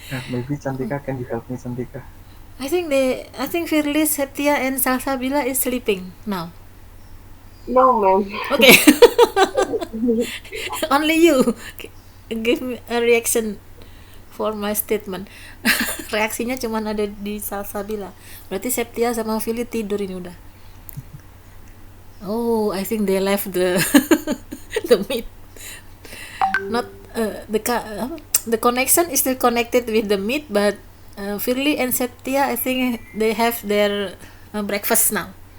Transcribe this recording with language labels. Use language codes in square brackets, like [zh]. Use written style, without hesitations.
[en] Maybe Cantika, can you help me, Cantika? I think Firly, Setia, and Salsabila is sleeping now. No, ma'am. Okay. Only you give me a reaction for my statement. [id] Reaksinya cuma ada di Salsabila. Berarti Septia sama Philly tidur ini udah. [en] Oh, I think they left the the meet. Not the connection is still connected with the meet, but Philly and Septia, I think they have their breakfast now.